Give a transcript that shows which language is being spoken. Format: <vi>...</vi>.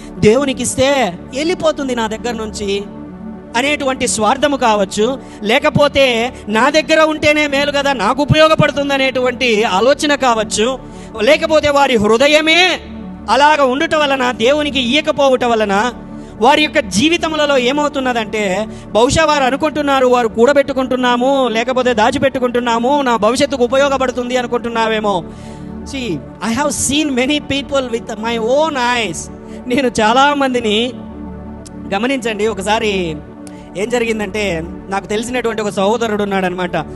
<te>దేవునికి ఇస్తే వెళ్ళిపోతుంది నా దగ్గర నుంచి అనేటువంటి స్వార్థము కావచ్చు, లేకపోతే నా దగ్గర ఉంటేనే మేలు కదా, నాకు ఉపయోగపడుతుంది అనేటువంటి ఆలోచన కావచ్చు, లేకపోతే వారి హృదయమే అలాగ ఉండటం వలన, దేవునికి ఇయ్యకపోవటం వలన వారి యొక్క జీవితములలో ఏమవుతున్నదంటే, బహుశా వారు అనుకుంటున్నారు వారు కూడబెట్టుకుంటున్నాము, లేకపోతే దాచిపెట్టుకుంటున్నాము, నా భవిష్యత్తుకు ఉపయోగపడుతుంది అనుకుంటున్నావేమో.</te> <en>See, I have seen many people with my own eyes.</en> <te>నేను చాలామందిని గమనించండి. ఒకసారి ఏం జరిగిందంటే, నాకు తెలిసినటువంటి ఒక సహోదరుడు ఉన్నాడనమాట.</te>